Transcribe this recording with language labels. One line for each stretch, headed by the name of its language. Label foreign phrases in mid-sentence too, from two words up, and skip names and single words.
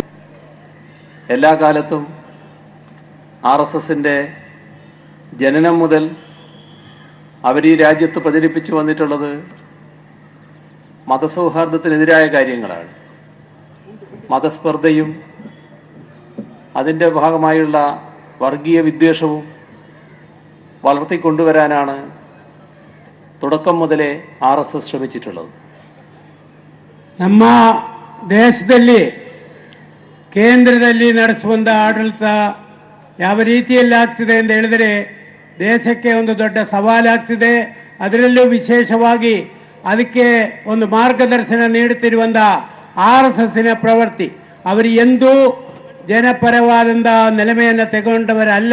Malayalam: എല്ലാ കാലത്തും RSSൻ്റെ ജനനം മുതൽ അവർ ഈ രാജ്യത്ത് പ്രചരിപ്പിച്ചു വന്നിട്ടുള്ളത് മതസൗഹാർദ്ദത്തിനെതിരായ കാര്യങ്ങളാണ്. മതസ്പർദ്ധയും അതിൻ്റെ ഭാഗമായുള്ള വർഗീയ വിദ്വേഷവും വളർത്തിക്കൊണ്ടുവരാനാണ് തുടക്കം മുതലേ RSS ശ്രമിച്ചിട്ടുള്ളത്.
Kannada: ನಮ್ಮ ದೇಶದಲ್ಲಿ ಕೇಂದ್ರದಲ್ಲಿ ನಡೆಸುವಂಥ ಆಡಳಿತ ಯಾವ ರೀತಿಯಲ್ಲಿ ಆಗ್ತಿದೆ ಅಂತ ಹೇಳಿದರೆ ದೇಶಕ್ಕೆ ಒಂದು ದೊಡ್ಡ ಸವಾಲಾಗ್ತಿದೆ. ಅದರಲ್ಲೂ ವಿಶೇಷವಾಗಿ ಅದಕ್ಕೆ ಒಂದು ಮಾರ್ಗದರ್ಶನ ನೀಡುತ್ತಿರುವಂಥ RSSನ ಪ್ರವೃತ್ತಿ, ಅವರು ಎಂದೂ ಜನಪರವಾದಂಥ ನೆಲೆಮೆಯನ್ನು ತೆಗೊಂಡವರಲ್ಲ.